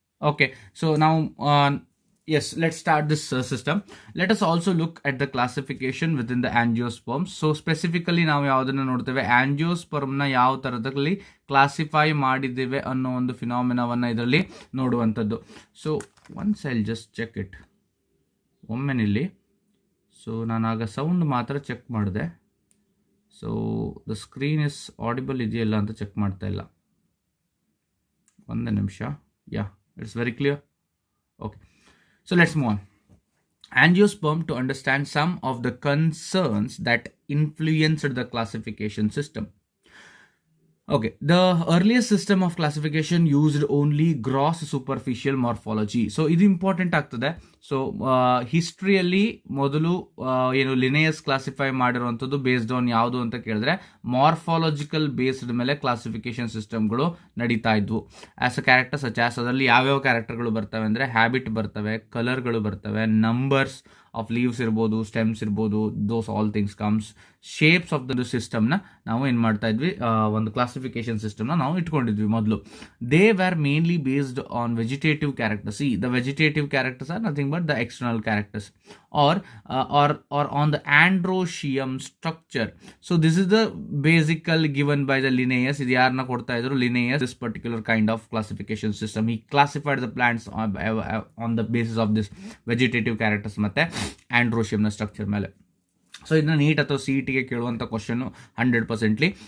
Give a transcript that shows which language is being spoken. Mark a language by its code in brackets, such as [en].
[en] okay, [kn] so ನಾವು [en] yes, let's start this system. Let us also look at the classification within the angiosperms. So specifically [kn] ನಾವು ಯಾವುದನ್ನು ನೋಡ್ತೇವೆ, ಆಂಜಿಯೋಸ್ಪರ್ಮ್ನ ಯಾವ ಥರದಲ್ಲಿ classify ಮಾಡಿದ್ದೇವೆ ಅನ್ನೋ ಒಂದು ಫಿನಾಮಿನಾವನ್ನು ಇದರಲ್ಲಿ ನೋಡುವಂಥದ್ದು. [en] So once I'll just check it ಒಮ್ಮೆನಿಲ್ಲಿ. [kn] So ನಾನು ಆಗ ಸೌಂಡ್ ಮಾತ್ರ ಚೆಕ್ ಮಾಡಿದೆ. [en] so the screen is audible [kn] ಇದೆಯಲ್ಲ ಅಂತ ಚೆಕ್ ಮಾಡ್ತಾ ಇಲ್ಲ. ಒಂದೇ ನಿಮಿಷ. [en] Yeah, it's very clear. Okay, so let's move on. Angiosperm, to understand some of the concerns that influenced the classification system. Okay, the earliest system of classification used only gross superficial morphology. [kn] So ಇದು important ಆಗ್ತದೆ. So ಹಿಸ್ಟ್ರಿಯಲ್ಲಿ ಮೊದಲು ಏನು Linnaeus classify ಮಾಡಿರುವಂಥದ್ದು based on ಯಾವುದು ಅಂತ ಕೇಳಿದ್ರೆ morphological based ಮೇಲೆ classification ಸಿಸ್ಟಮ್ಗಳು ನಡೀತಾ ಇದ್ವು. [en] as a character such as [kn] ಅದರಲ್ಲಿ ಯಾವ್ಯಾವ ಕ್ಯಾರೆಕ್ಟರ್ಗಳು ಬರ್ತವೆ ಅಂದರೆ ಹ್ಯಾಬಿಟ್ ಬರ್ತವೆ, ಕಲರ್ಗಳು ಬರ್ತವೆ, ನಂಬರ್ಸ್ ಆಫ್ ಲೀವ್ಸ್ ಇರ್ಬೋದು, ಸ್ಟೆಮ್ಸ್ ಇರ್ಬೋದು, [en] Those all things comes. [kn] Shapes of the ಸಿಸ್ಟಮ್ನ ನಾವು ಏನು ಮಾಡ್ತಾ ಇದ್ವಿ, ಒಂದು ಕ್ಲಾಸಿಫಿಕೇಶನ್ ಸಿಸ್ಟಮ್ನ ನಾವು ಇಟ್ಕೊಂಡಿದ್ವಿ ಮೊದಲು. [en] They were mainly based on vegetative characters. The vegetative characters are nothing but the external characters or on the androecium structure. So this is the basical given by the Linnaeus. [kn] ಇದು ಯಾರನ್ನ ಕೊಡ್ತಾ ಇದ್ರು? [en] Linnaeus. This particular kind of classification system, he classified the plants on the basis of this vegetative characters [kn] ಮತ್ತೆ androecium ನ structure ಮೇಲೆ. So ಇದನ್ನ neat ಅಥವಾ C E ಟಿಗೆ ಕೇಳುವಂಥ ಕ್ವಶನ್ನು 100%.